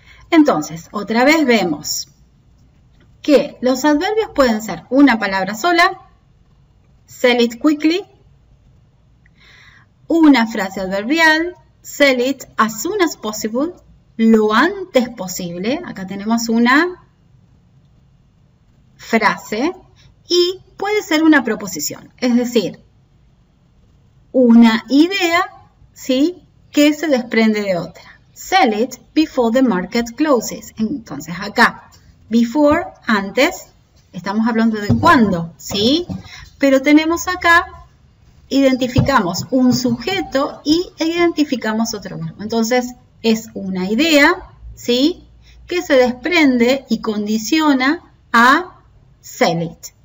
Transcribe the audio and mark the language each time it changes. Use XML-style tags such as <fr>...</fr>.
<es>Entonces, otra vez vemos que los adverbios pueden ser una palabra sola,</es> <en>sell it quickly,</en> <es>una frase adverbial,</es> <en>sell it as soon as possible,</en> <es>lo antes posible. Acá tenemos una frase y puede ser una proposición, es decir, una idea, ¿sí?, que se desprende de otra.</es> <en>Sell it before the market closes.</en> <es>Entonces acá, before, antes, estamos hablando de cuándo, ¿sí? Pero tenemos acá, identificamos un sujeto y identificamos otro verbo. Entonces es una idea, ¿sí?, que se desprende y condiciona a sell it.</es>